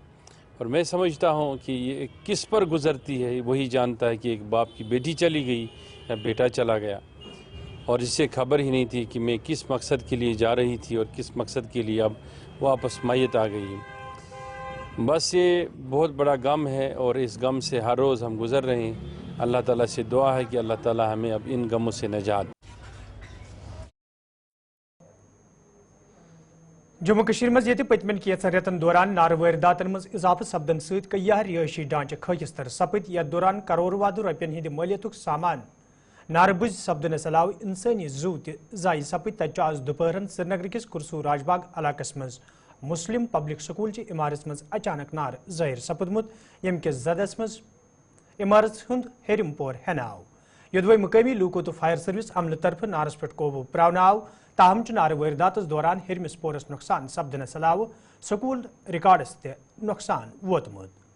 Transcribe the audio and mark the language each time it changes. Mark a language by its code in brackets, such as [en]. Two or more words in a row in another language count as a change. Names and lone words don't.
[hi] और मैं समझता हूँ कि ये किस पर गुज़रती है वही जानता है कि एक बाप की बेटी चली गई या बेटा चला गया और इससे खबर ही नहीं थी कि मैं किस मकसद के लिए जा रही थी और किस मकसद के लिए अब वापस मैयत आ गई। बस ये बहुत बड़ा गम है और इस गम से हर रोज़ हम गुज़र रहे हैं। अल्लाह ताला से दुआ है कि अल्लाह ताला हमें अब इन गमों से निजात। [ks] जम्मू कश्मीर मज ये पतमन कैंसर रेतन दौरान नार वारदातन मज इजाफत सपदन सहित कई रिहायशी ढांचे खगिस्तर सपद यथ दौरान करोड़ वाद रुपयन हिंद मलियतुक सामान नारबुज सपदनस अलाव इंसानी जू तय सपद तक आज दोपहरन श्रीनगर किस कुरसू राजबाग इलाकस मज मुस्लिम पब्लिक स्कूल ची इमारत मज अचानक नार ज़ाहिर सपदमुत यम किस जदस मज इमारत हुंद हेरिम पोर हेन आव योदवे मुकामी लूको तो फायर सर्विस अमल तरफ नारस पे काबू प्रावन आव ताहम नार वारदात दौरान हेरमिस पोरस नुकसान सपदनस अलाव स्कूल रिकॉर्डस ते नुकसान वोतमुत।